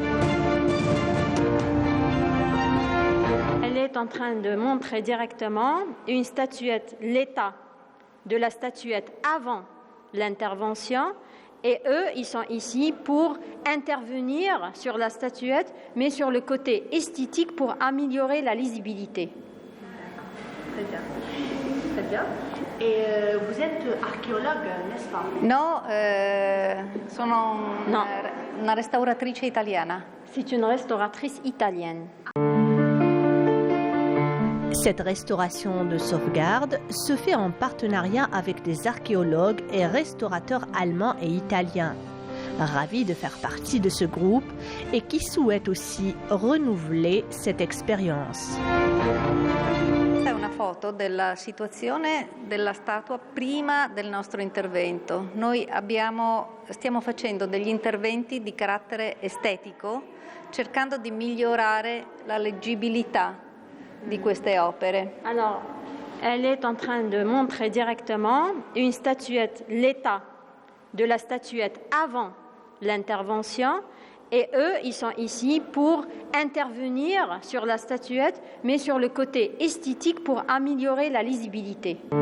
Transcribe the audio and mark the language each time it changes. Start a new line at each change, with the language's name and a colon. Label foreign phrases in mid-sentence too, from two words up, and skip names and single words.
French: Elle est en train de montrer directement une statuette, l'état de la statuette avant l'intervention. Et eux, ils sont ici pour intervenir sur la statuette, mais sur le côté esthétique pour améliorer la lisibilité. Très bien. Très bien. Et vous êtes archéologue, n'est-ce pas?
Italian: No, sono una restauratrice italiana.
French: C'est une restauratrice italienne. Cette restauration de sauvegarde se fait en partenariat avec des archéologues et restaurateurs allemands et italiens, ravis de faire partie de ce groupe et qui souhaitent aussi renouveler cette expérience.
Italian: Questa è una foto della situazione della statua prima del nostro intervento. Noi stiamo facendo degli interventi di carattere estetico, cercando di migliorare la leggibilità di queste opere.
French: Alors, elle est en train de montrer directement une statuette, l'état de la statuette avant l'intervention. Et eux, ils sont ici pour intervenir sur la statuette, mais sur le côté esthétique pour améliorer la lisibilité.